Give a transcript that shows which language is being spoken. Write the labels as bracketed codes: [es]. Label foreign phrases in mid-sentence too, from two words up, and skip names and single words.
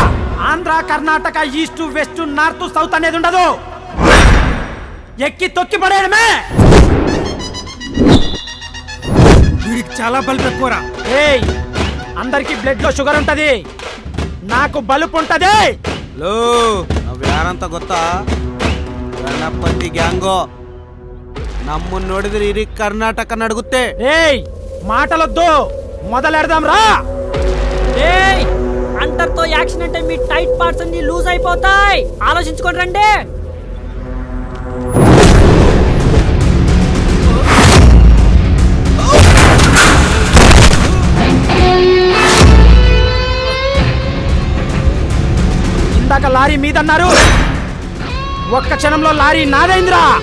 [te] ఆంధ్ర కర్ణాటక [en] east west north south [te] అనేది ఉండదు. ఎక్కి తొక్కి పడేయడమే. వీడికి చాలా బల్బ్ ఎక్కువరా. ఏయ్, అందరికి బ్లడ్ లో షుగర్ ఉంటది, నాకు బలుపు ఉంటది. [kn] ಲೋ ನಾವ್ ಯಾರಂತ ಗೊತ್ತಾ? ಗಣಪತಿ ಗ್ಯಾಂಗೋ. ನಮ್ಮನ್ನ ನೋಡಿದ್ರೆ ಇಡೀ ಕರ್ನಾಟಕ ನಡುಗುತ್ತೆ. [te] ఏయ్, మాటలొద్దు, మొదలెడదాం రా. ఏయ్ అంటర్తో యాక్షన్ అంటే మీ [en] tight parts [te] అన్ని లూజ్ అయిపోతాయి. ఆలోచించుకొని రండి. ఇందాక లారీ మీదన్నారు, ఒక్క క్షణంలో లారీ నాదైందిరా.